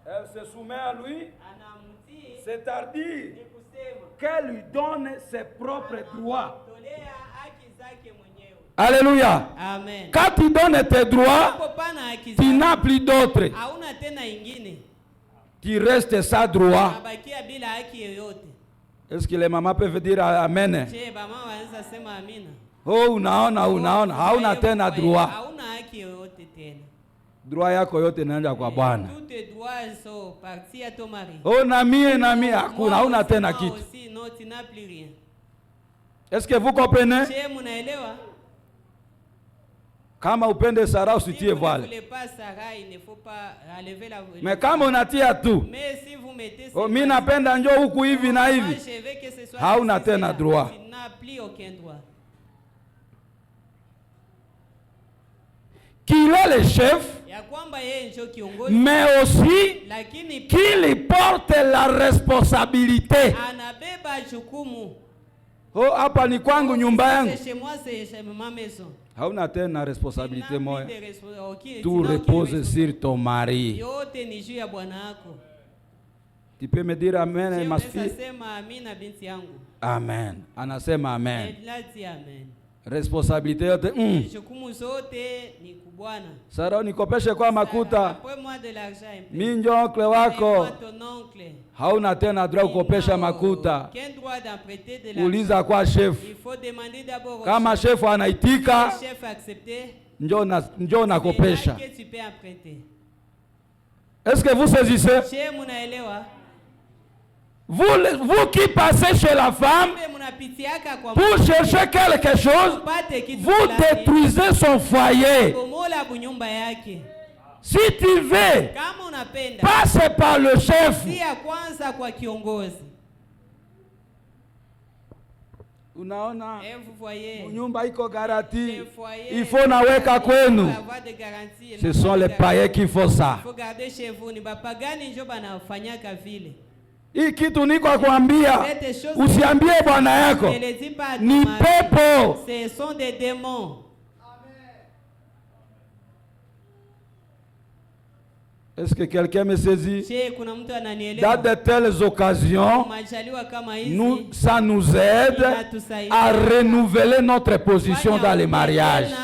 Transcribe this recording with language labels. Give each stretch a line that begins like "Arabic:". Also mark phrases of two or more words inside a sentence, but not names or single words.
French: se soumet à lui, c'est-à-dire qu'elle lui donne ses propres droits. Alléluia. Amen. Quand tu donnes tes droits, tu n'as plus d'autres. Tu restes sans droit. Est-ce que les mamans peuvent dire amen?
Swahili: Oh, unaona, hauna tena droit. Droit yako yote naenda kwa Bwana. Oh, na mie hakuna, hauna tena kitu.
French: Est-ce que vous comprenez?
Swahili: Kama upende Sara usitie voile. Mais kama unatia tu, oh, mimi napenda njoo huku hivi na hivi, hauna tena droit.
French: Qu'il est le chef, mais aussi qu'il porte la responsabilité.
Swahili: Oh, hapa ni kwangu, nyumba yangu. Hauna tena responsabilité moya.
French: Tout repose sur ton mari. Tu peux me dire amen, ma fille?
Swahili: Amen. Anasema amen. Responsabilité yote. Sara unikopeshe kwa makuta. Mimi ndio onkle wako. Hauna tena droit kukopesha makuta. Uliza kwa chef. Kama chef anaitika, njoo nakopesha.
French: Est-ce que vous saisissez? Vous qui passez chez la femme pour chercher quelque chose, vous détruisez son foyer. Si tu veux, passe par le chef.
Swahili: Unaona, nyumba iko garantie.
French: Il faut
Swahili: naweka kwenu.
French: Ce sont les païens qui font ça.
Swahili: Hii kitu niko kuambia, usiambie bwana yako ni pepo.
French: Ce sont des démons. Est-ce que quelqu'un me saisit? Dans de telles occasions, ça nous aide à renouveler notre position dans les mariages.